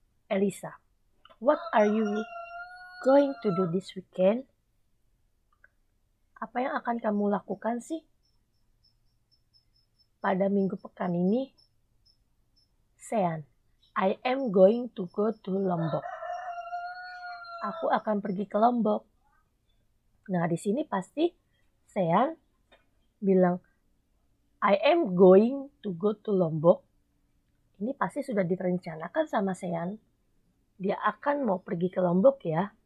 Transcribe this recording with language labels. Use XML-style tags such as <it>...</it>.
<en>Elisa, what are you going to do this weekend?</en> <id>Apa yang akan kamu lakukan sih pada minggu pekan ini?</id> <en>Sean, I am going to go to Lombok.</en> <id>Aku akan pergi ke Lombok. Nah, di sini pasti Sean bilang,</id> <en>I am going to go to Lombok.</en> <id>Ini pasti sudah direncanakan sama Sean. Dia akan mau pergi ke Lombok ya.</id>